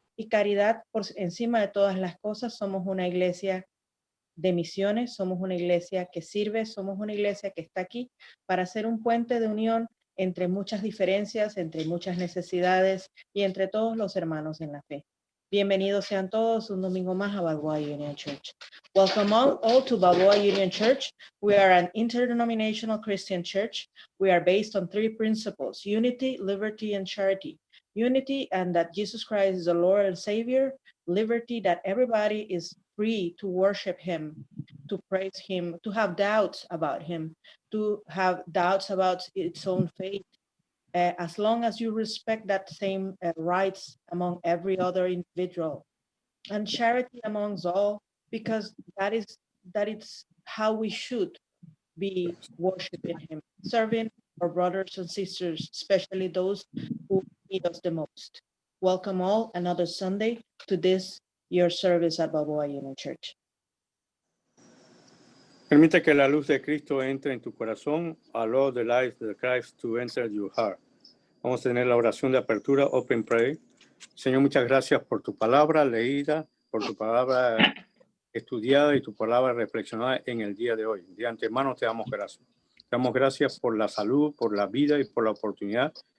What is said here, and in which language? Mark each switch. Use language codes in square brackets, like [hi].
[es] Y caridad, por encima de todas las cosas, somos una iglesia de misiones, somos una iglesia que sirve, somos una iglesia que está aquí para ser un puente de unión entre muchas diferencias, entre muchas necesidades y entre todos los hermanos en la fe. Bienvenidos sean todos un domingo más a Balboa Union Church. [en] Welcome all to Balboa Union Church. We are an interdenominational Christian church. We are based on three principles: unity, liberty, and charity. Unity, and that Jesus Christ is the Lord and Savior. Liberty, that everybody is free to worship him, to praise him, to have doubts about him, to have doubts about its own faith. As long as you respect that same rights among every other individual, and charity amongst all, because that is how we should be worshiping him, serving our brothers and sisters, especially those who need us the most. Welcome all another Sunday to this your service at Balboa Union Church. [es] Permite que la luz de Cristo entre en tu corazón. [en] Allow the light of Christ to enter your heart. [es] Vamos a tener la oración de apertura, Open Prayer. Señor, muchas gracias por tu palabra leída, por tu palabra estudiada y tu palabra reflexionada en el día de hoy. De antemano te damos gracias. Te damos gracias por la salud, por la vida y por la oportunidad.